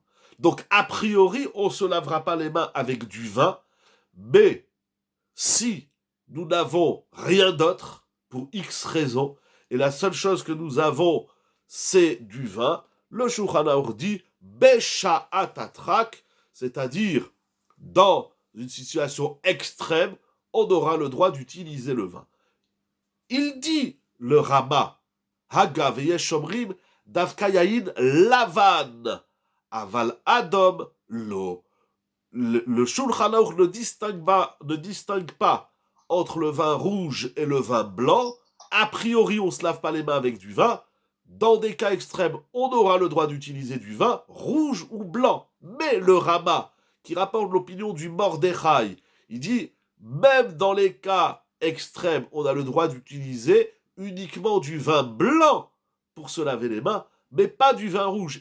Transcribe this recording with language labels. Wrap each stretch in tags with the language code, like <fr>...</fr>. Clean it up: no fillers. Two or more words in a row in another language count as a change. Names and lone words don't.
<fr>Donc, a priori, on ne se lavera pas les mains avec du vin, mais si nous n'avons rien d'autre, pour X raisons, et la seule chose que nous avons, c'est du vin, le Shulchan Aruch dit</fr> <he>Bécha Atatrak,</he> <fr>c'est-à-dire dans une situation extrême, on aura le droit d'utiliser le vin. Il dit, le Rama,</fr> <he>Haga veyesh omrim, Davka yayin lavan, aval adom lo.</he> <fr>le Shulchan Aruch ne distingue pas entre le vin rouge et le vin blanc. A priori, on ne se lave pas les mains avec du vin. Dans des cas extrêmes, on aura le droit d'utiliser du vin rouge ou blanc. Mais le Rama, qui rapporte l'opinion du Mordechai, il dit, même dans les cas extrêmes, on a le droit d'utiliser uniquement du vin blanc pour se laver les mains, mais pas du vin rouge.</fr>